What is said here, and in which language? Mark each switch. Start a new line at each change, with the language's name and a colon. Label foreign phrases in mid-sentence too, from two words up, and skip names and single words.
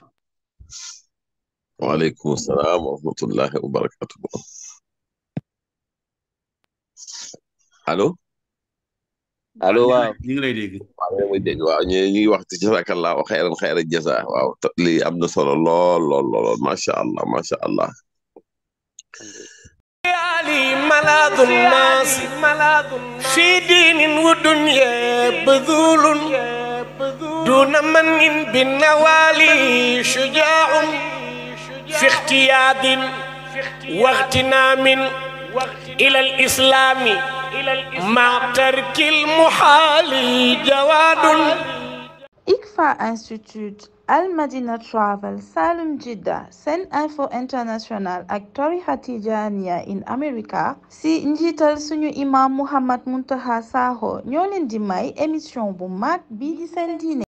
Arabic: وعليكم السلام ورحمة الله وبركاته.
Wolof: allo waaw ñu ngi lay dégg. waaw ñu ngi wax ci
Arabic: جزاك الله خيرا
Wolof: jaza waaw lii am na solo lool
Arabic: ما شاء الله. علي ملاذ الناس في دين ودنيا بذول دون من بالنوالي شجاع في اختياد واغتنام إلى الإسلام مع ترك المحال جواد.
Wolof: ICFA Institute Al Madina Travel Salum Jidda Sen Info International ak tarixa Tijaaniya in America si njiital suñu imam Muhammad Muntaqa Sakho ñoo leen di may émission bu mag bii di seen diine.